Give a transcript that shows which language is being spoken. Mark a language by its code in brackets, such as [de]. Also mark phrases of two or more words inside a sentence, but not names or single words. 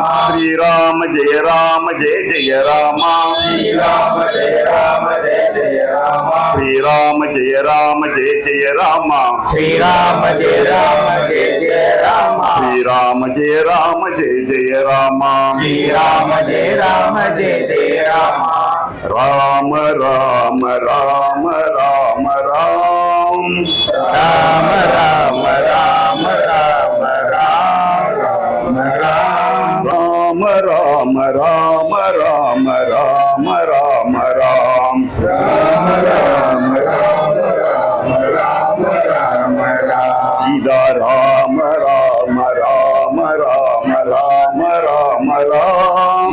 [sa] श्रीराम जय राम जय जय रामा श्रीराम जय राम जय जय राम श्रीराम जय राम जय जय रामा श्रीराम जय राम जय जय राम श्रीराम जय राम जय जय रामा श्रीराम जय राम जय जय राम ராம ராம ராம ராம ராம் ராம ராம ராம ராம ராம ராம ராம ராம ராம ராம ராம ராம ராம் சீதா ராம ராம ராம ராம ராம ராம ராம்